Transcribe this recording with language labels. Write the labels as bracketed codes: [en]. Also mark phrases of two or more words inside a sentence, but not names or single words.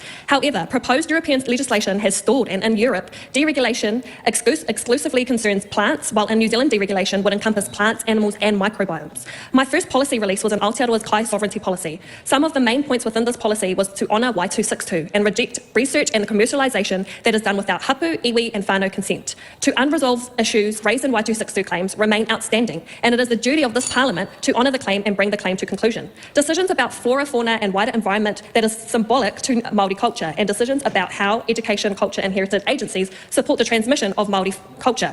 [en] However, proposed European legislation has stalled, and in Europe, deregulation exclusively concerns plants, while in New Zealand, deregulation would encompass plants, animals, and microbiomes. My first policy release was an Aotearoa's Kai sovereignty policy. Some of the main points within this policy was to honour Y262 and reject research and the commercialisation that is done without [mi] hapu, iwi, [en] and whānau consent. Two unresolved issues raised in Y262 claims remain outstanding, and it is the duty of this Parliament to honour the claim and bring the claim to conclusion. Decisions about flora, fauna and wider environment that is symbolic to Māori culture, and decisions about how education, culture and heritage agencies support the transmission of Māori culture.